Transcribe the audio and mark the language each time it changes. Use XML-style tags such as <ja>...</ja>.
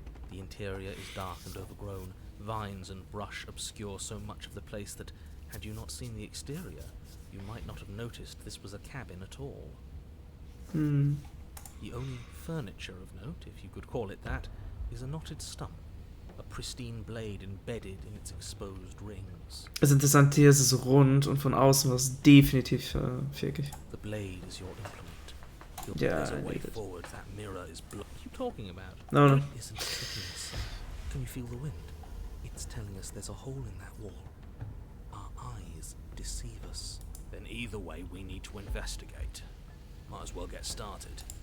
<en>The interior is dark and overgrown. Vines and brush obscure so much of the place that, had you not seen the exterior, you might not have noticed this was a cabin at all. The only furniture of note, if you could call it that, is a knotted stump, a pristine blade embedded in its exposed rings.</en> <de>Das Interessante hier ist, es ist rund und von außen war es definitiv viereckig.</de> <en>The blade is your implement. Yeah, There's a I way need it. forward. That mirror is blocked. What are you talking about? No. It isn't tricking us. Can you feel the wind? It's telling us there's a hole in that wall. Our eyes deceive us. Then either way, we need to investigate. Might as well get started.</en>